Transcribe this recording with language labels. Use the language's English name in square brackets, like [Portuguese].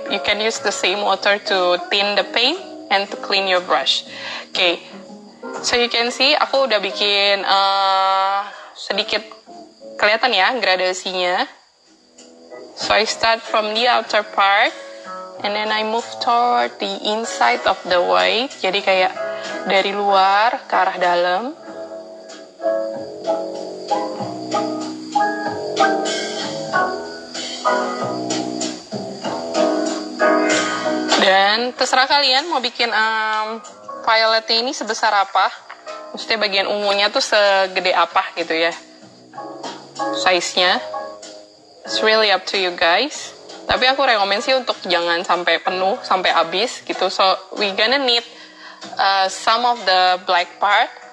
[English] You can use the same water to thin the paint and to clean your brush. Okay, so you can see [Indonesian] aku udah bikin sedikit kelihatan ya gradasinya. [English] So I start from the outer part and then I move toward the inside of the white. [Indonesian] Jadi kayak dari luar ke arah dalam. Dan terserah kalian mau bikin violetnya ini sebesar apa. Maksudnya bagian ungunya tuh segede apa gitu ya. Size-nya. [English] It's really up to you guys. [Indonesian] Tapi aku rekomen sih untuk jangan sampai penuh, sampai habis gitu. [English] So we gonna need some of the black part.